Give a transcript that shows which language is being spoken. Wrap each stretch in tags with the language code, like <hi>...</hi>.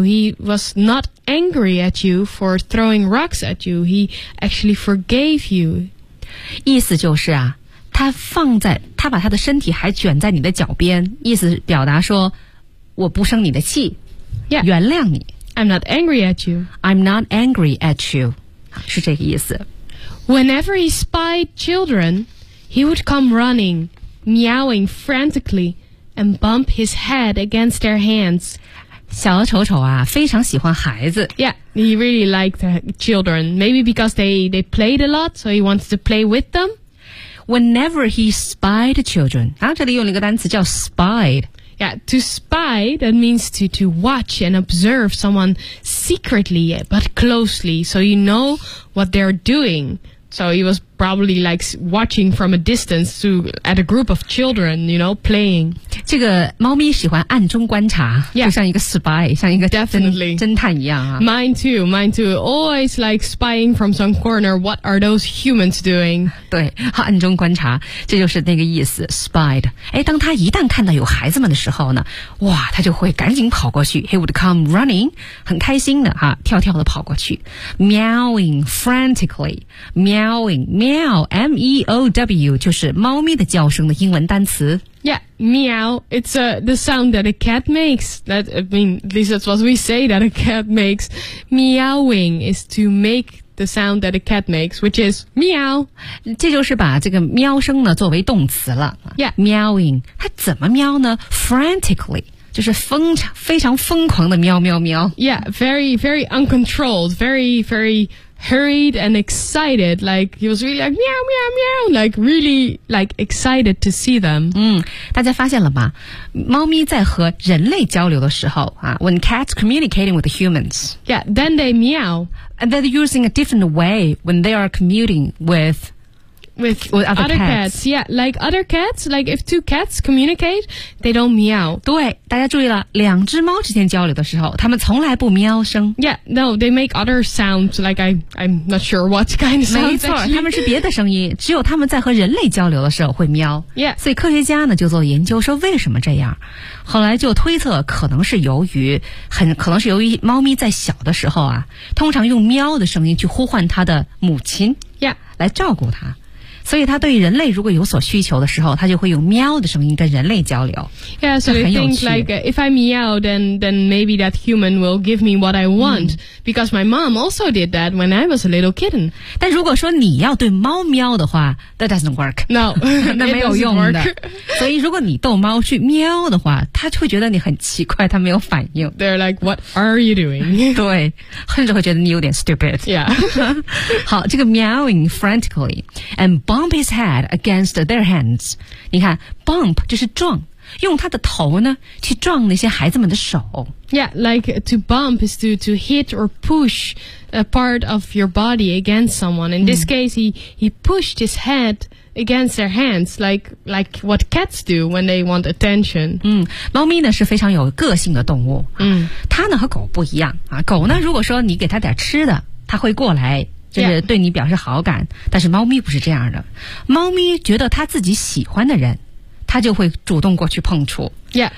<en>He was not angry at you for throwing rocks at you. He actually forgave you.</en> <zh>意思就是啊，他把他的身体还卷在你的脚边，意思表达说我不生你的气、</zh> <en>yeah.</en> <zh>原谅你</zh> <en>I'm not angry at you I'm not angry at you</en> <zh>是这个意思</zh> <en>Whenever he spied children He would come running Meowing frantically And bump his head against their hands</en> <zh>小丑丑啊非常喜欢孩子</zh> <en>Yeah, he really liked the children Maybe because they played a lot So he wants to play with them Whenever he spied children</en> <zh>啊这里用了一个单词叫 spied</zh> <en>Yeah, to spy, that means to watch and observe someone secretly but closely, so you know what they're doing. So he was probably like watching from a distance at a group of children, you know, playing.</en> <zh>这个猫咪喜欢暗中观察</zh> <en>yeah,</en> <zh>就像一个 spy, 像一个</zh> <en>definitely.</en> <zh>侦探一样、啊、</zh> <en>Mine too. Always like spying from some corner, what are those humans doing?</en> <zh>对暗中观察这就是那个意思 spied. 诶当他一旦看到有孩子们的时候呢哇他就会赶紧跑过去</zh> <en>He would come running,</en> <zh>很开心的哈跳跳的跑过去</zh> <en>Meowing frantically, meow,</en> <zh>M-E-O-W, 就是猫咪的叫声的英文单词。</zh> <en>Yeah, meow, it's the sound that a cat makes. That, I mean, at least that's what we say that a cat makes. Meowing is to make the sound that a cat makes, which is meow.</en> <zh>这就是把这个喵声呢作为动词了。</zh> <en>Yeah.</en> <zh>Meowing, 它怎么喵呢?Frantically. 就是非常疯狂的喵喵喵。</zh> <en>Yeah, very, very uncontrolled, very, very hurried and excited. Like, he was really like, meow, meow, meow, like, really, like, excited to see them.</en> <zh>嗯，大家发现了吗？猫咪在和人类交流的时候啊</zh> <en>when cats communicating with humans. Yeah, then they meow. And they're using a different way when they are communicating withwith other cats. Yeah, like other cats, like if two cats communicate, they don't meow.</en> <zh>对大家注意了两只猫之间交流的时候他们从来不喵声。</zh> <en>Yeah, no, they make other sounds, like I'm not sure what kind of sounds.</en> <zh>没错他们是别的声音只有他们在和人类交流的时候会喵。</zh> <en>Yeah.</en> <zh>所以科学家呢就做研究说为什么这样。后来就推测可能是由于猫咪在小的时候啊通常用喵的声音去呼唤它的母亲。</zh> <en>Yeah.</en> <zh>来照顾它。所以他对人类如果有所需求的时候他就会用喵的声音跟人类交流</zh> <en>Yeah, so they think like if I meow then maybe that human will give me what I want、嗯、because my mom also did that when I was a little kitten</en> <zh>但如果说你要对猫喵的话</zh> <en>that doesn't work No,</en> <zh>那没有用的所以如果你逗猫去喵的话他就会觉得你很奇怪他没有反应</zh> <en>They're like, what are you doing?</en> <zh>对甚至会觉得你有点 stupid</zh> <en>Yeah</en> <zh>好这个</zh> <en>meowing frantically andBump his head against their hands.</en> <zh>你看 ,bump 就是撞用他的头呢去撞那些孩子们的手。</zh> <en>Yeah, like to bump is to hit or push a part of your body against someone. In this case, he pushed his head against their hands, like what cats do when they want attention.</en> <zh>嗯猫咪呢是非常有个性的动物。嗯它呢和狗不一样。啊狗呢如果说你给它点吃的它会过来。就是对你表示好感、</zh> <en>yeah.</en> <zh>但是猫咪不是这样的猫咪觉得它自己喜欢的人它就会主动过去碰触、</zh> <en>yeah.</en>